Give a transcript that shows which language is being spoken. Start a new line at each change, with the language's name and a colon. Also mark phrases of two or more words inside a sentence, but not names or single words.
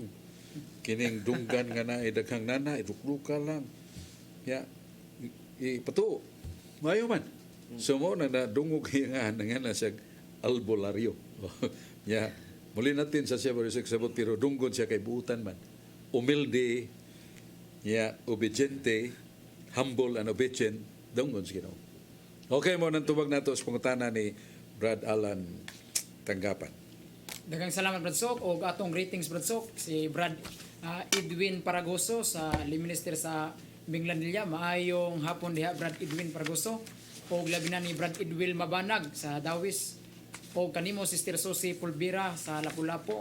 Cebuano: Kining dunggan nga na, daghang nana, dukduka lang. Ya, ipatuo. Maayo man. So mo na nadungog nga na siya albularyo. Ya, muli natin sa siya sabot pero dunggon siya kay buutan man.
Spanish: Humilde, ya, obediente,
English: humble and obedient,
Cebuano: dunggon siya. Okay mo nang tubag nato sa pangutana ni Brad Alan tanggapan. Daghang salamat Brad Sok og atong greetings Brad Sok si Brad Edwin Paragoso sa Minister sa Binglanilla. Maayong hapon diha Brad Edwin Paragoso og labi na ni Brad Edwin Mabanag sa Dawis o kanimo Sister Susie Pulbira sa Lapu-Lapu.